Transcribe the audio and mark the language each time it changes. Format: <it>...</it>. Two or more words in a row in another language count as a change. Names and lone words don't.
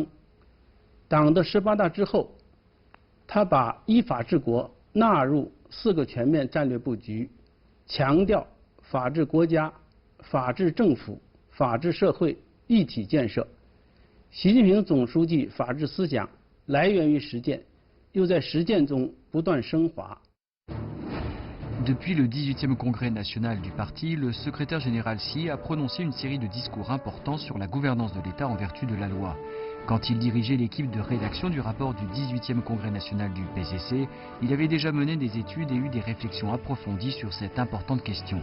<zh>党的18大之后，他把依法治国纳入4个全面战略布局，强调法治国家、法治政府、法治社会一体建设。习近平总书记法治思想来源于实践，又在实践中不断升华。</zh> <fr>Depuis le 18e congrès national du parti, le secrétaire général Xi a prononcé une série de discours importants sur la gouvernance de l'État en vertu de la loi. Quand il dirigeait l'équipe de rédaction du rapport du 18e congrès national du PCC, il avait déjà mené des études et eu des réflexions approfondies sur cette importante question.</fr>